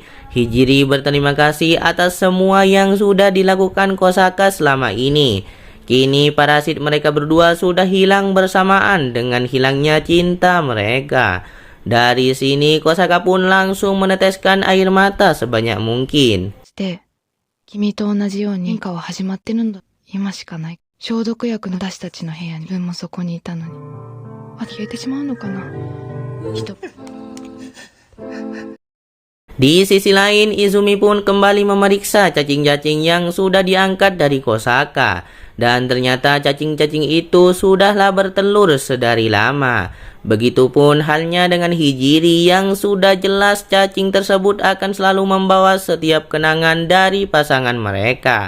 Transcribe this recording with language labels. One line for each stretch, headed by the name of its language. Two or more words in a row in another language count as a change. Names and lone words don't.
Indonesian: Hijiri berterima kasih atas semua yang sudah dilakukan Kosaka selama ini. Kini parasit mereka berdua sudah hilang bersamaan dengan hilangnya cinta mereka. Dari sini Kosaka pun langsung meneteskan air mata sebanyak mungkin.
Japanese: 君と同じように変化は始まってるんだ。今しかない。消毒薬の私たちの部屋に自分もそこにいたのに。消えてしまうのかな。
Indonesian: Di sisi lain, Izumi pun kembali memeriksa cacing-cacing yang sudah diangkat dari Kosaka. Dan ternyata cacing-cacing itu sudahlah bertelur sedari lama. Begitupun halnya dengan Hijiri yang sudah jelas cacing tersebut akan selalu membawa setiap kenangan dari pasangan mereka.